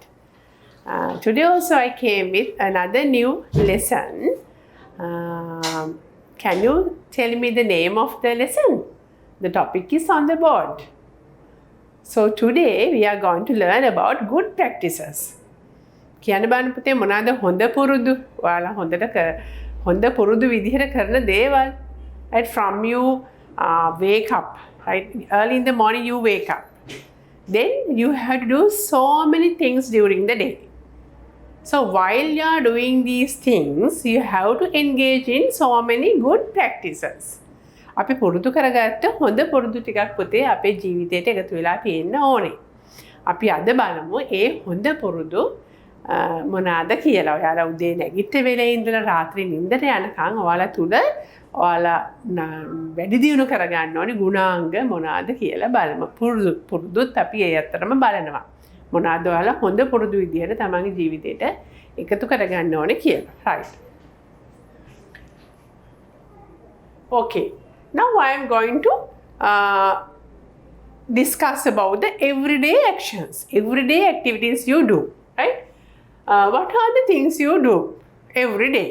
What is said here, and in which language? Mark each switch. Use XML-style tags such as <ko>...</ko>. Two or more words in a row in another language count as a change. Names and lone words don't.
<en>Today also I came with another new lesson. Can you tell me the name of the lesson? The topic is on the board. So today we are going to learn about good practices.</en> <si>කියන්න බලන්න පුතේ මොනවාද හොඳ පුරුදු? ඔයාලා හොඳ පුරුදු විදිහට කරන දේවල්.</si> <en>Right, from you wake up, right? Early in the morning you wake up. Then you have to do so many things during the day. So while you are doing these things, you have to engage in so many good practices.</en> <si>අපි පුරුදු කරගත්ත හොඳ පුරුදු ටිකක් පුතේ අපේ ජීවිතයට එකතු වෙලා තියෙන්න ඕනේ. අපි අද බලමු ඒ හොඳ පුරුදු මොනවාද කියලා. ඔයාලා උදේ නැගිට වෙලේ ඉඳලා රාත්‍රී නිින්දට යනකම් ඔයාලා තුල ඔයාලා වැඩි දියුණු කරගන්න ඕනේ ගුණාංග මොනවාද කියලා බලමු. පුරුදුත් අපි ඒ අතරම බලනවා. මොනවාද ඔයාලා හොඳ පුරුදු විදියට තමන්ගේ ජීවිතේට එකතු කරගන්න ඕනේ කියලා.</si> <en>Right. Okay. Now I am going to discuss about the everyday actions, everyday activities you do, right? What are the things you do every day?</en>